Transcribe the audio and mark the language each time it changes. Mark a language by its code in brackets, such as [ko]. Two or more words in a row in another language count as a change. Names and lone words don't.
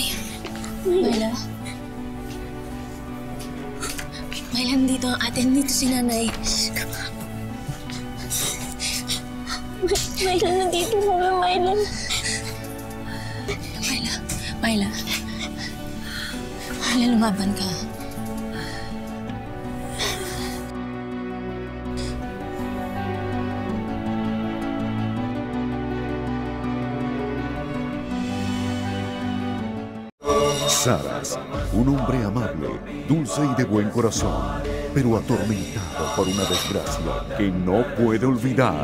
[tl] Myla? Myla, nandito ang ate. Nandito si nanay. Myla, nandito kami, Myla. Myla. Myla. Myla, lumaban ka. [es] Saras, un hombre amable, dulce y de buen corazón, pero atormentado por una desgracia que no puede olvidar.